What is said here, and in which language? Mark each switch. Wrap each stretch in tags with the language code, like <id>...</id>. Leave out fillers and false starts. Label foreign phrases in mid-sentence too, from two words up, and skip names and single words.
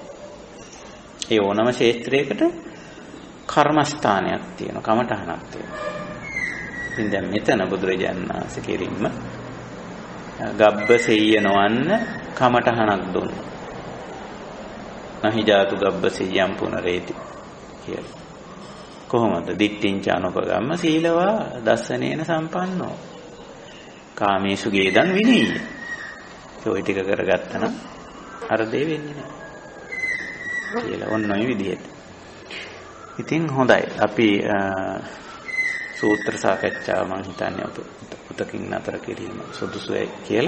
<si>ඒ ඕනම ක්ෂේත්‍රයකට කර්මස්ථානයක් තියෙනවා. කමඨහනක් තියෙනවා. ඉතින් දැන් මෙතන බුදුරජාණන් වහන්සේ කෙරින්ම ගබ්බසෙය්‍ය නොවන්න කමඨහනක් දුන්නා.</si> <pi>නහි ජාතු ගබ්බසෙය්‍යම් පුනරේති කියලා.</pi> <si>කොහොමද?</si> <pi>දිට්ඨිංච අනුපගම්ම සීලවා දස්සනේන සම්පන්නෝ. කාමේසු ගේදං විනීය.</pi> <si>ඔය ටික කරගත්තා නම් අර දේ වෙන්නේ නැහැ. කියලා ඔන්න ඔය විදිහට. ඉතින් හොඳයි. අපි සූත්‍ර සාකච්ඡාව මම හිතන්නේ උතකින් නතර කිරීම සුදුසුයි කියලා.</si>